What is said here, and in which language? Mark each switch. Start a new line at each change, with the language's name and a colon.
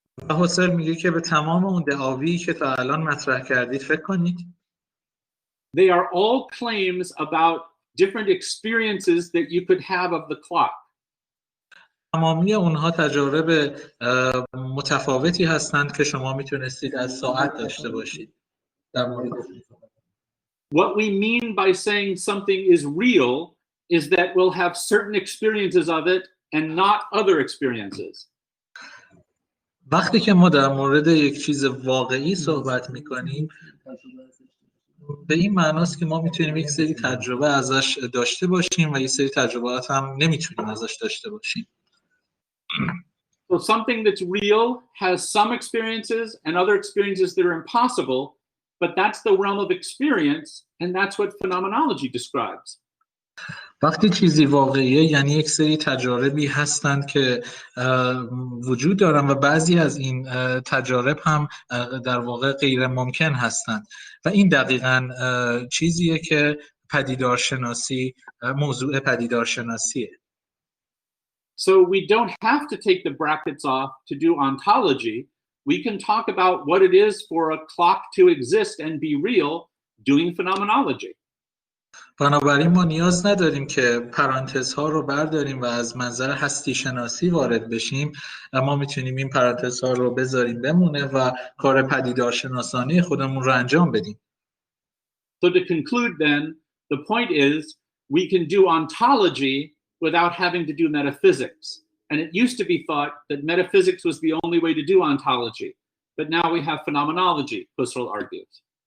Persian: هوسرل میگه که به تمام اون دعاوی که تا الان مطرح کردید فکر کنید.
English: They are all claims about different experiences that you could have of the clock.
Persian: تمامی اونها تجارب متفاوتی هستند که شما میتونستید از ساعت داشته باشید. در مورد
English: What we mean by saying something is real is that we'll have certain experiences of it and not other experiences.
Persian: وقتی که ما در مورد یک چیز واقعی صحبت میکنیم، به این معناست که ما میتونیم یک سری تجربه ازش داشته باشیم و یک سری تجربات هم نمیتونیم ازش داشته باشیم.
English: So something that's real has some experiences and other experiences that are impossible, but that's the realm of experience, and that's what phenomenology describes.
Persian: وقتی چیزی واقعیه یعنی یک سری تجاربی هستند که وجود دارن و بعضی از این تجارب هم در واقع غیر ممکن هستند و این دقیقاً چیزیه که پدیدارشناسی موضوع پدیدارشناسیه.
English: So we don't have to take the brackets off to do ontology. We can talk about what it is for a clock to exist and be real doing phenomenology.
Persian: بنابراین ما نیاز نداریم که پرانتزها رو برداریم و از منظر هستی شناسی وارد بشیم. ما میتونیم این پرانتزها رو بذاریم بمونه و کار پدیدارشناسانه خودمون رو انجام بدیم.
English: So to conclude then, the point is we can do ontology without having to do metaphysics. And it used to be thought that metaphysics was the only way to do ontology. But now we have phenomenology, Husserl argues.